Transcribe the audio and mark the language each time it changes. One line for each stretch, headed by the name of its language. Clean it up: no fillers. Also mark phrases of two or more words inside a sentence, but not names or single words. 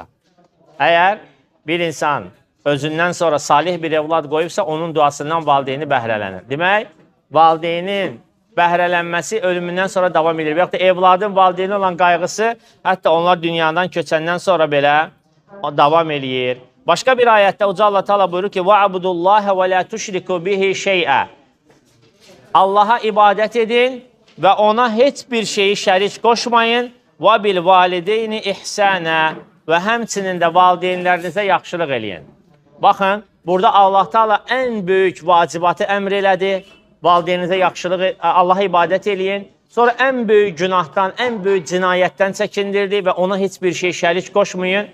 Azerbaijani: Əgər bir insan özündən sonra salih bir evlad qoyubsa, onun duasından valideyni bəhrələnir. Demək, valideynin bəhrələnməsi ölümündən sonra davam edir. Və yaxud da evladın valideyni olan qayğısı, hətta onlar dünyadan köçəndən sonra belə davam eləyir. Başqa bir ayətdə Uca Allah Teala buyurur ki,
Arabic: وَعَبُدُ اللّٰهَ وَلَا تُشْرِكُ بِهِ شَيْئًا.
Azerbaijani: Allaha ibadət edin və ona heç bir şeyi şərik qoşmayın.
Arabic: وَبِالْوَالِدَيْنِ إِحْسَانًا.
Azerbaijani: Və həmçinin də valideynlərinizə yaxşılıq eləyin. Baxın, burada Allah Teala ən böyük vacibatı əmr elədi. Valideynizə yaxşılıq, Allaha ibadət eləyin. Sonra ən böyük günahdan, ən böyük cinayətdən çəkindirdi və ona heç bir şey şərik qoşmayın.